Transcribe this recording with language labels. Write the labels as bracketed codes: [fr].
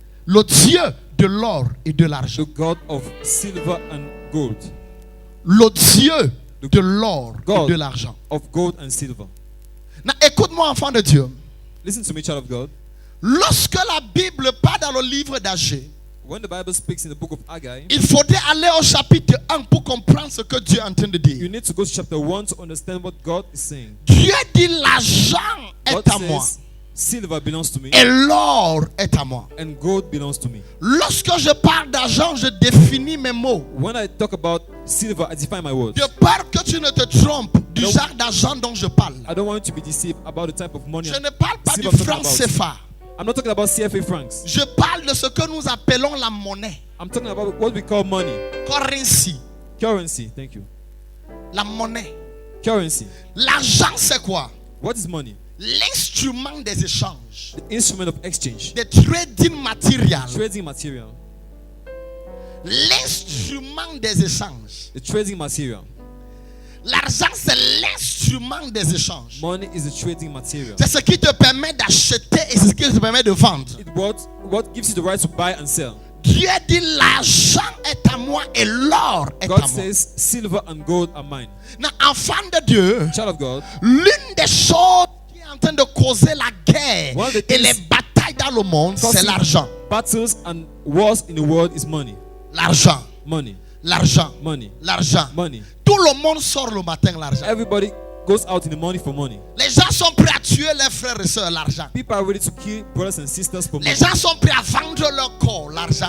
[fr] le Dieu de l'or et de l'argent. [en] the God of silver and gold. [fr] Le Dieu de l'or [en] God [fr] et de l'argent. [en] of gold and silver. [fr] Écoute-moi, enfant de Dieu. [en] Listen to me, child of God. [fr] Lorsque la Bible parle dans le livre d'Agé, [en] When the Bible speaks in the book of Haggai, [fr] il faudrait aller au chapitre 1 pour comprendre ce que Dieu est en train de dire. [en] you need to go to chapter 1 to understand what God is saying. [fr] Dieu dit l'argent [en] God [fr] est à moi [en] says silver belongs to me [fr] et l'or est à moi. [en] and gold belongs to me. [fr] Lorsque je parle d'argent, je définis mes mots. [en] When I talk about silver, I define my words. [fr] De peur que tu ne te trompes du genre d'argent dont je parle. [en] I don't want you to be deceived about the type of money. [fr] Je ne parle pas du [en] silver I'm [fr] franc [en] talking about. [fr] CFA. [en] I'm not talking about CFA francs. [fr] Je parle de ce que nous appelons la monnaie. [en] I'm talking about what we call money. Currency. Currency. Thank you. [fr] La monnaie. [en] Currency. [fr] L'argent, c'est quoi? [en] What is money? [fr] L'instrument des échanges. [en] The instrument of exchange. The trading material. Trading material. [fr] L'instrument des échanges. [en] The trading material. [fr] L'argent, c'est l'instrument des échanges. [en] Money is the trading material. [fr] C'est ce qui te permet d'acheter et c'est ce qui te permet de vendre. [en] What gives you the right to buy and sell. [fr] Dieu dit l'argent est à moi et l'or est [en] God [fr] à moi. [en] says silver and gold are mine. [fr] Enfant de Dieu, [en] Child of God, [fr] l'une des choses qui est en train de causer la guerre [en] One of the [fr] et [en] things [fr] les batailles dans le monde, c'est [en] causing [fr] l'argent. [en] battles and wars in the world is money. [fr] L'argent, [en] Money. [fr] l'argent, [en] Money. [fr] l'argent. [en] Money. [fr] Tout le monde sort le matin l'argent. [en] Everybody goes out in the morning for money. [fr] Les gens sont prêts à tuer leurs frères et sœurs, l'argent. [en] People are ready to kill brothers and sisters for money. [fr] Les gens sont prêts à vendre leur corps, l'argent.